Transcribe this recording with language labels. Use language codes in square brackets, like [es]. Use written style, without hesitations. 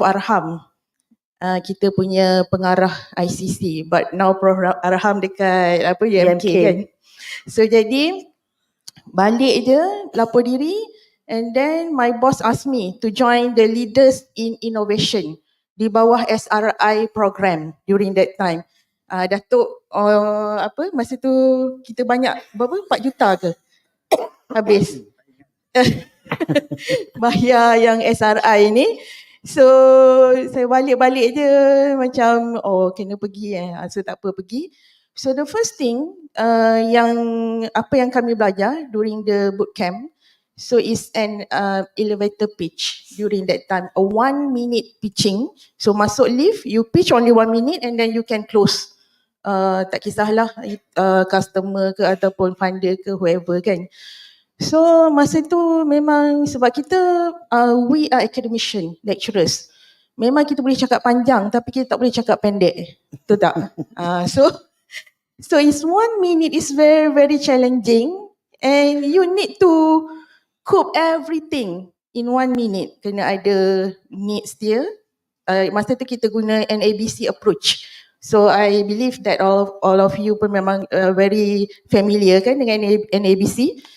[ms] Arham, kita punya pengarah ICC, but now Prof. [en] Arham dekat UMK kan. So jadi balik je, lapor diri, and then my boss asked me to join the leaders in innovation di bawah SRI program during that time. [ms] Datuk masa tu kita banyak berapa, 4 juta ke habis bayar yang SRI ni. So saya balik-balik je macam kena pergi so tak apa pergi. [en] So the first thing yang kami belajar during the boot camp, so is an elevator pitch during that time, a 1 minute pitching. So masuk lift, you pitch only 1 minute and then you can close. [ms] Tak kisahlah customer ke ataupun funder ke whoever kan. So masa tu memang sebab kita we are academician, lecturers. Memang kita boleh cakap panjang tapi kita tak boleh cakap pendek. Betul tak? [en] So it's 1 minute is very very challenging and you need to cope everything in 1 minute. [ms] Kena ada needs dia. Masa tu kita guna NABC approach. [en] So I believe that all of you pun memang very familiar kan dengan NABC.